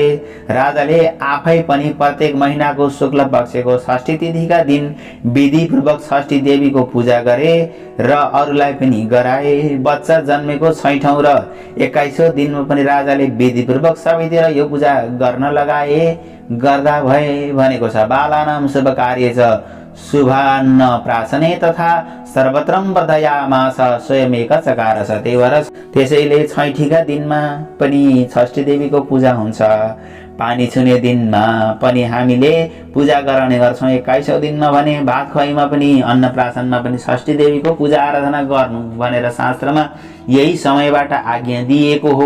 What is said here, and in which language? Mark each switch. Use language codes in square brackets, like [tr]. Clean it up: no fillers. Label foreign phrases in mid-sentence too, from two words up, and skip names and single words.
[ne] राजाले आफै पनि प्रत्येक महिनाको शुक्ल पक्षको षष्ठी तिथिका दिन विधिपूर्वक षष्ठी देवीको पूजा गरे र अरूलाई पनि गराए। बच्चा जन्मेको 6औं र 21औं दिनमा पनि राजाले विधिपूर्वक सबैतिर यो पूजा गर्न लगाए। गर्दा भए भनेको छ [sa] बालानां शुभ कार्य च शुभान्न प्रासने तथा सर्वत्रम वर्धयामास स्वयमेक चकार सतेवरस। [ne] त्यसैले छैठीका दिनमा पनि षष्ठी देवीको पूजा हुन्छ। पानी छुने दिनमा पनि हामीले पूजा गर्ने गर्छौँ। 21औं दिनमा भने भात खुवाइमा पनि अन्नप्राशनमा पनि षष्ठी देवीको पूजा आराधना गर्नु भनेर शास्त्रमा यही समयबाट आज्ञा दिएको हो।